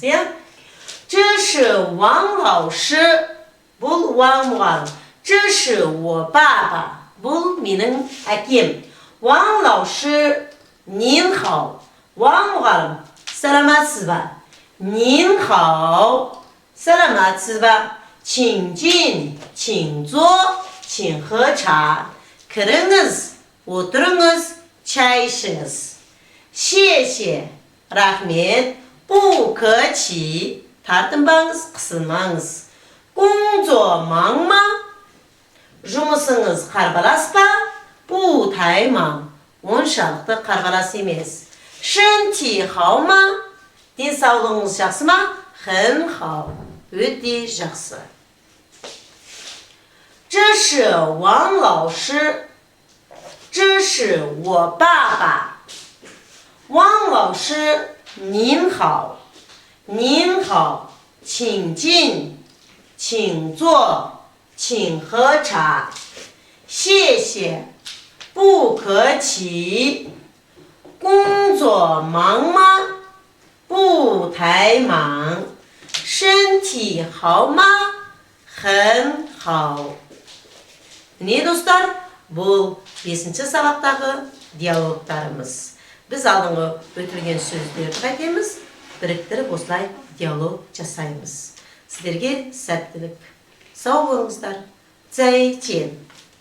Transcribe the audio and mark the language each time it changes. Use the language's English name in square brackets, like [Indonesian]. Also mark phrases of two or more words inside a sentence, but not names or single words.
[Chinese] 这是王老师. [Kazakh] Бұл Ваң мұғалім. [Chinese] 这是我爸爸. [Kazakh] Бұл менің әкем. [Chinese] 王老师您好. [Kazakh] Ваң мұғалім, сәлематсыз ба? [Chinese] 您好. [Kazakh] Сәлематсыз ба? [Chinese] 请进, 请坐, 请喝茶. [Kazakh] Кіріңіз, отырыңыз, чай ішіңіз. [Chinese] 谢谢. Рахмет. 不客气. [Kazakh] Тартынбаңыз, қысылмаңыз. [Chinese] 工作忙吗? [Kazakh] Жұмысыңыз қарбалас па? [Chinese] 不太忙. [Kazakh] Оншалықты қарбалас емес. [Chinese] 身体好吗? [Kazakh] Денсаулығыңыз жақсы ма? [Chinese] 很好. [Kazakh] Өте жақсы. [Chinese] 这是王老师. 这是我爸爸. 王老师您好. 您好. 请进. 请坐. 请喝茶. 谢谢. 不客气. 工作忙吗? 不太忙. 身体好吗? 很好. [Kazakh] Міне достар, Бұл 5-ші сабақтағы диалогтарымыз. Біз алдыңғы өтілген сөздерді қайтеміз, біріктіріп осылай диалог жасаймыз. Сіздерге сәттілік. Сау болыңыздар. [Chinese] 再见。